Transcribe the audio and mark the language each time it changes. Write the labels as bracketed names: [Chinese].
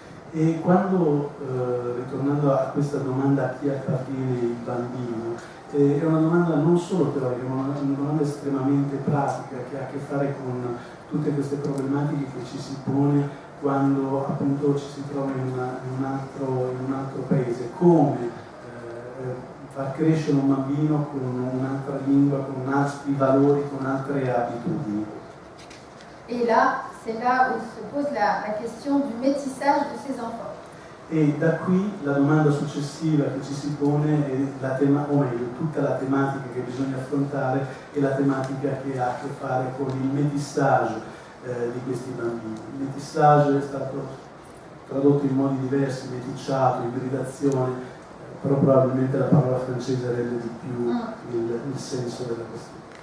[Italian] E quando, ritornando a questa domanda a chi appartiene il bambino, è una domanda non solo teorica, ma una domanda estremamente pratica che ha a che fare con tutte queste problematiche che ci si pone quando appunto ci si trova in un altro paese. Come far crescere un bambino con un'altra lingua, con altri valori, con altre abitudini. [French] Et là, c'est là où se pose la question du métissage de ces enfants. [Italian] E da qui la domanda successiva che ci si pone è o meglio, tutta la tematica che bisogna affrontare è la tematica che ha a che fare con il métissage di questi bambini. Il métissage è stato tradotto in modi diversi, meticciato, ibridazione, però probabilmente la parola francese rende di più il senso della questione.